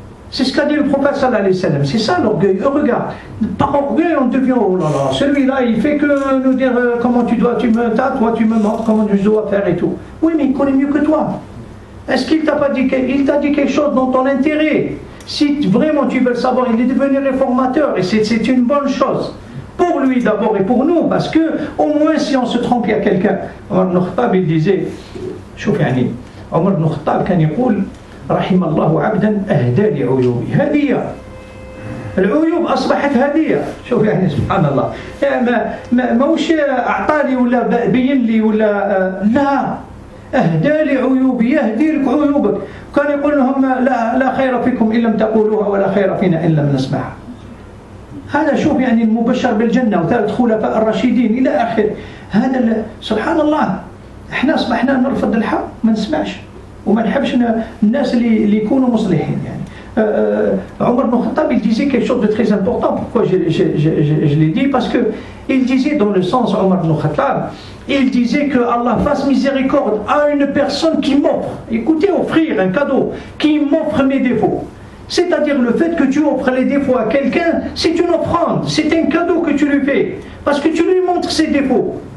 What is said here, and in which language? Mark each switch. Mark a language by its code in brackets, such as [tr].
[fr] C'est ce qu'a dit le prophète sallallahu alayhi wa sallam. C'est ça l'orgueil. Regarde, par orgueil on devient, oh là là, celui-là il fait que nous dire comment tu me tapes, toi tu me montres comment je dois faire et tout. Oui, mais il connaît mieux que toi. Est-ce qu'il t'a pas dit, il t'a dit quelque chose dans ton intérêt? Si vraiment tu veux le savoir, il est devenu réformateur et c'est une bonne chose. Pour lui d'abord et pour nous, parce que au moins si on se trompe, il y a quelqu'un. Omar ibn Khattab il disait, [ar] شوف يعني عمر بن الخطاب كان يقول رحم الله عبدا أهدى لعيوبي هدية. العيوب أصبحت هدية. شوف يعني سبحان الله. ما وش أعطاني ولا بين لي ولا لا. أهدى لعيوبي، يهدي لك عيوبك. كان يقول لهم لا خير فيكم إن لم تقولوها ولا خير فينا إن لم نسمعها. هذا شوف يعني المبشر بالجنة وثالث خلفاء الراشدين إلى آخر. هذا سبحان الله. احنا أصبحنا نرفض الحق ما نسمعش وما نحبش الناس اللي يكونوا مصلحين يعني. [fr] Omar ibn Khattab il disait quelque chose de très important. Pourquoi je l'ai dit? Parce que il disait dans le sens, Omar ibn Khattab, il disait que Allah fasse miséricorde à une personne qui m'offre, écoutez, offrir un cadeau, qui m'offre mes défauts. C'est-à-dire le fait que tu offres les défauts à quelqu'un, c'est une offrande, c'est un cadeau que tu lui fais, parce que tu lui montres ses défauts.